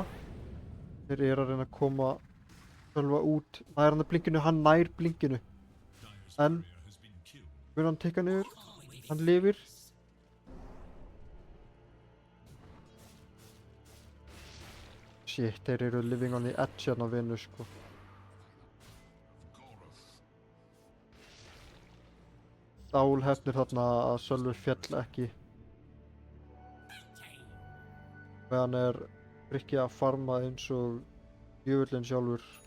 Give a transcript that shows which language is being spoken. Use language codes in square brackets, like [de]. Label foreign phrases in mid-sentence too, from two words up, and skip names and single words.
[is] Þeir eru að reyna að koma Sölva út, nær hann að blinkinu, hann nær blinkinu. En, mun hann tikka niður, hann lifir. Shit, þeir eru [en] living on the edge [is] hérna á Venus, sko. Dálhefnir þarna að Sölvi fjall ekki. Meðan er Frikki að farma eins og djöfullinn sjálfur.